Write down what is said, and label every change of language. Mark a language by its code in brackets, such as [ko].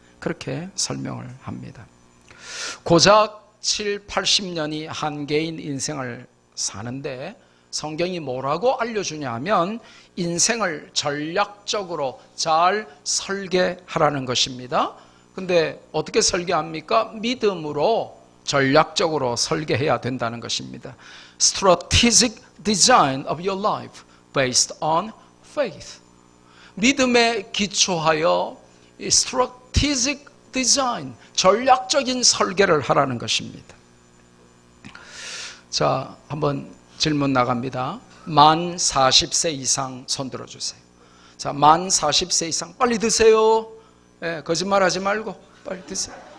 [ko] 그렇게 설명을 합니다. 고작 7, 80년이 한계인 인생을 사는데 성경이 뭐라고 알려주냐 하면 인생을 전략적으로 잘 설계하라는 것입니다. 근데 어떻게 설계합니까? 믿음으로 전략적으로 설계해야 된다는 것입니다. [en] Strategic design of your life based on faith. [ko] 믿음에 기초하여 strategic design, 전략적인 설계를 하라는 것입니다. 자, 한번 질문 나갑니다. 만 40세 이상 손 들어주세요. 자, 만 40세 이상 빨리 드세요. 거짓말하지 말고 빨리 드세요.